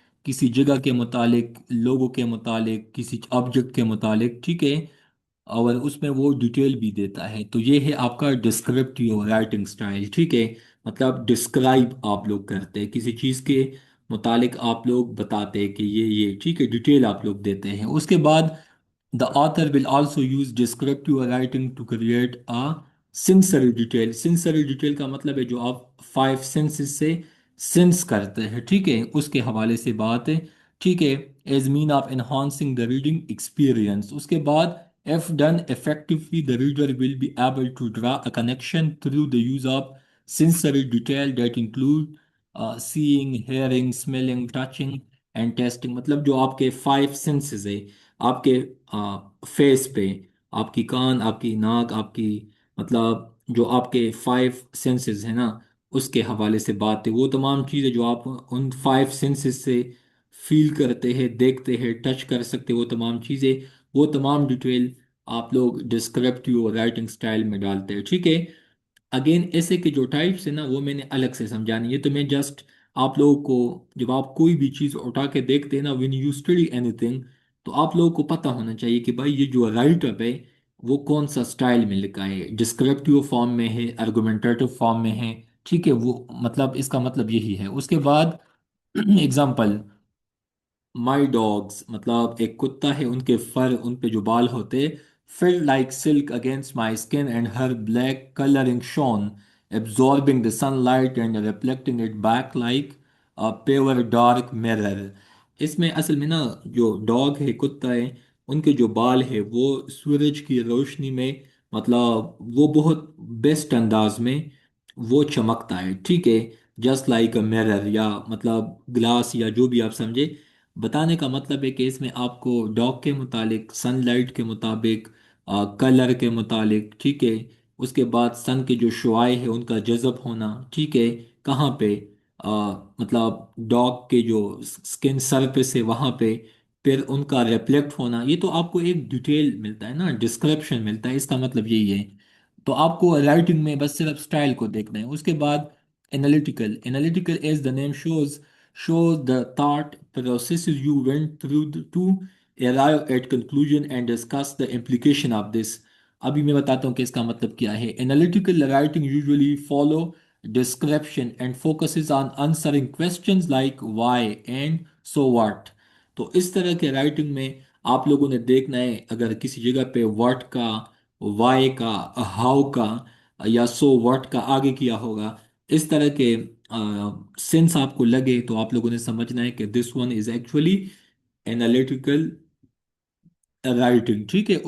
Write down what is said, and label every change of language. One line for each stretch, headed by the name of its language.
Urdu: کسی جگہ کے متعلق، لوگوں کے متعلق، کسی آبجیکٹ کے متعلق، ٹھیک ہے، اور اس میں وہ ڈیٹیل بھی دیتا ہے. تو یہ ہے آپ کا ڈسکرپٹیو رائٹنگ سٹائل، ٹھیک ہے. مطلب ڈسکرائب آپ لوگ کرتے ہیں کسی چیز کے متعلق، آپ لوگ بتاتے ہیں کہ یہ ٹھیک ہے، ڈیٹیل آپ لوگ دیتے ہیں. اس کے بعد
English: the author will also use descriptive writing to create a sensory detail.
Urdu: Sensory detail کا مطلب ہے جو آپ فائیو سینسز سے سینس کرتے ہیں، ٹھیک ہے، اس کے حوالے سے بات ہے، ٹھیک ہے.
English: As means of enhancing the reading experience.
Urdu: اس کے بعد
English: if done effectively the reader will be able to draw a connection through the use of sensory detail that include seeing, hearing, smelling, touching and tasting.
Urdu: مطلب جو آپ کے five senses ہے، آپ کے face پہ، آپ کی کان، آپ کی ناک، آپ کی مطلب جو آپ کے فائیو سینسز ہیں نا، اس کے حوالے سے بات ہے. وہ تمام چیزیں جو آپ ان فائیو سینسز سے فیل کرتے ہیں، دیکھتے ہیں، ٹچ کر سکتے، وہ تمام چیزیں، وہ تمام ڈیٹیل آپ لوگ ڈسکرپٹیو رائٹنگ سٹائل میں ڈالتے ہیں، ٹھیک ہے. اگین ایسے کے جو ٹائپس ہیں نا وہ میں نے الگ سے سمجھانی ہے. تو میں جسٹ آپ لوگوں کو، جب آپ کوئی بھی چیز اٹھا کے دیکھتے ہیں نا،
English: when you study anything,
Urdu: تو آپ لوگوں کو پتہ ہونا چاہیے کہ بھائی یہ جو رائٹ اپ ہے وہ کون سا سٹائل میں لکھا ہے، ڈسکرپٹیو فارم میں ہے، آرگومنٹیٹو فارم میں ہے، ٹھیک ہے. وہ مطلب اس کا مطلب یہی ہے. اس کے بعد اگزامپل، مائی ڈاگس، مطلب ایک کتا ہے، ان کے فر، ان پہ جو بال ہوتے،
English: felt like silk against my skin and her black coloring shone, absorbing the sunlight and reflecting it back like a pure dark mirror.
Urdu: اس میں اصل میں نا جو ڈاگ ہے، کتا ہے، ان کے جو بال ہے وہ سورج کی روشنی میں، مطلب وہ بہت بیسٹ انداز میں وہ چمکتا ہے، ٹھیک ہے.
English: just like a mirror،
Urdu: یا مطلب گلاس، یا جو بھی آپ سمجھے. بتانے کا مطلب ہے کہ اس میں آپ کو ڈاگ کے متعلق، سن لائٹ کے مطابق، کلر کے متعلق، ٹھیک ہے. اس کے بعد سن کے جو شعاع ہے ان کا جذب ہونا، ٹھیک ہے، کہاں پہ، مطلب ڈاگ کے جو سکن سرفیس ہے وہاں پہ، پھر ان کا ریفلیکٹ ہونا. یہ تو آپ کو ایک ڈیٹیل ملتا ہے نا، ڈسکرپشن ملتا ہے. اس کا مطلب یہی ہے. تو آپ کو رائٹنگ میں بس صرف سٹائل کو دیکھنا ہے. اس کے بعد
English: Analytical as the name shows the thought processes you went through to arrive at conclusion and discuss the implication of this.
Urdu: ابھی میں بتاتا ہوں کہ اس کا مطلب کیا ہے.
English: Analytical writing usually follow description and focuses on answering questions like why and so what.
Urdu: تو اس طرح کے رائٹنگ میں آپ لوگوں نے دیکھنا ہے، اگر کسی جگہ پہ واٹ کا، وائی کا، ہاؤ کا یا سو واٹ کا آگے کیا ہوگا، اس طرح کے سینس آپ کو لگے، تو آپ لوگوں نے سمجھنا ہے کہ
English: this one is actually analytical writing,
Urdu: ٹھیک ہے.